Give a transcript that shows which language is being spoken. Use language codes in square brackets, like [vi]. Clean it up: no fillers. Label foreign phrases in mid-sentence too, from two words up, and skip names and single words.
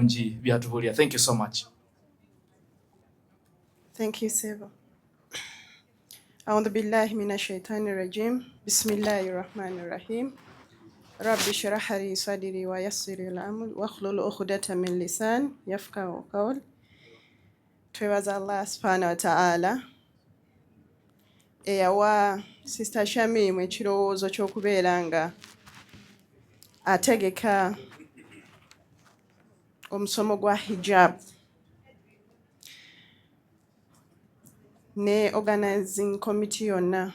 [en] Thank you so much. Thank you, Seva. [ar] أعوذ بالله من الشيطان الرجيم بسم الله الرحمن الرحيم رب اشرح لي صدري ويسر لي الأمر واحلل عقدة من لسان يفقهوا قولي. [lg] Twebaza [ar] الله سبحانه وتعالى [lg] eyawa Sister Shamimu ekirowoozo ky'okubeera nga ategeka omusomo gwa hijab ne [en] organizing committee [lg] yonna.